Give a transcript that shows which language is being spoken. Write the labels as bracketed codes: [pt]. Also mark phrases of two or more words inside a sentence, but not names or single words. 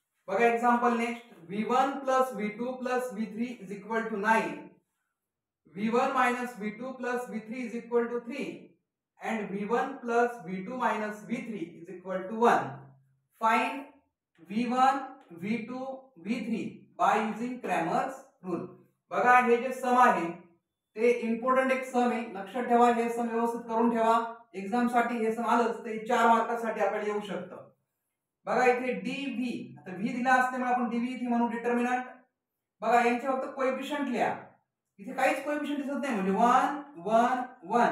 [mr] बघा [en] example next, v1 plus v2 plus v3 is equal to 9, v1 minus v2 plus v3 is equal to 3 and v1 plus v2 minus v3 is equal to 1. Find v1 v2 v3 by using Cramer's rule. [mr] बघा हे जे सम आहे ते इम्पॉर्टंट एक सम आहे, लक्षात ठेवा, हे सम व्यवस्थित करून ठेवा. एक्झाम साठी हे सम आलंच ते 4 मार्कासाठी आपल्याला येऊ शकतं. बघा इथे dv, आता v दिला असल्यामुळे आपण dv इथे म्हणू डिटर्मिनंट. बघा यांचे फक्त कोएफिशिएंट लिहा, इथे काहीच कोएफिशिएंट दिसत नाही म्हणजे 1 1 1.